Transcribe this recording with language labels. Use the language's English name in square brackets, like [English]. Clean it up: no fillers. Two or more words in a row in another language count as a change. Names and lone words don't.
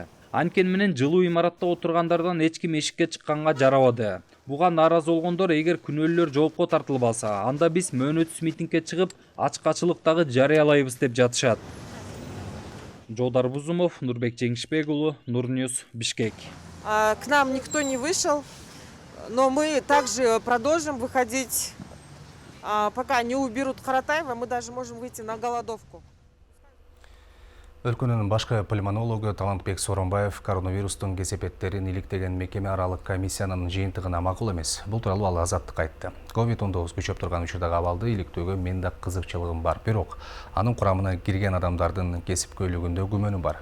[Kyrgyz] Анткени менен жылуу имаратта отургандардан эч ким эшикке чыкканга жарабады. Буга нааразы болгондор эгер күнөөлөр жоопко тартылбаса, анда биз мөөнөтсүз митингге чыгып, ачкачылык дагы жарыялайбыз деп жатышат. Жолдар Бузумов, Нурбек Жеңишбек уулу, Нурньюс, Бишкек. [Russian] К нам никто не вышел, но мы также продолжим выходить. Пока не уберут Каратаева, мы даже можем выйти на голодовку. [Kyrgyz] Өлкөнүн башкы пульмонологу Талантбек Соронбаев коронавирустун кесепеттерин иликтеген мекеме аралык комиссиянын жыйынтыгына макул эмес. Бул тууралуу ал Азаттыкка айтты. COVID-19 күчөп турган учурдагы абалды иликтөөгө мен да кызыкчылыгым бар, бирок анын курамына кирген адамдардын кесипкөйлүгүндө күмөнүм бар.